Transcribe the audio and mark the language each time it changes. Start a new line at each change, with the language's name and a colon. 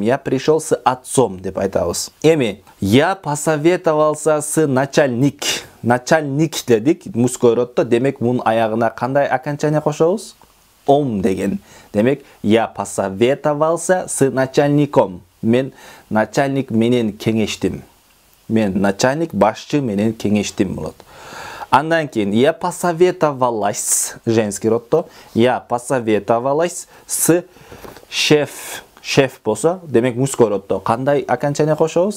Russian: Я пришел с отцом
Kyrgyz: деп айтабыз. Эми,
Russian: я посоветовался с начальник.
Kyrgyz: Начальник дедик мужской роддо. Демек, мунун аягына кандай окончание кошобуз? Ом деген.
Russian: Демек, я посоветовался с начальником.
Kyrgyz: Мен начальник менен кеңештим. Мен начальник башчы менен кеңештим болот. Андан кийин,
Russian: я посоветовалась, женский роддо. Я посоветовалась с шеф.
Kyrgyz: Шеф болсо, демек, мужской роддо кандай окончание кошобуз?